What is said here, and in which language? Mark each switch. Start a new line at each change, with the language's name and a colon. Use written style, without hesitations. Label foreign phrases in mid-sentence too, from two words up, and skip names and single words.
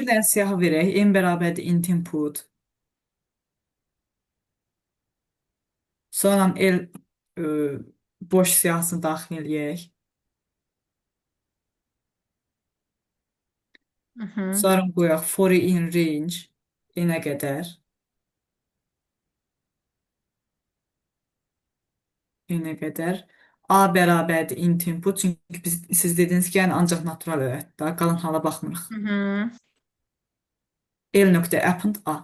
Azerbaijani: bir dənə siyahı verək. N bərabərdir
English: int input.
Azerbaijani: Sonra L e, boş siyahısını daxil eləyək. Mhm. Sonra qoyaq
English: for in range
Azerbaijani: n-ə qədər. N-ə qədər. A bərabərdir
English: int input.
Azerbaijani: Çünki siz dediniz ki, yəni ancaq natural ədəd da, qalan hala baxmırıq. Mhm. L.append A.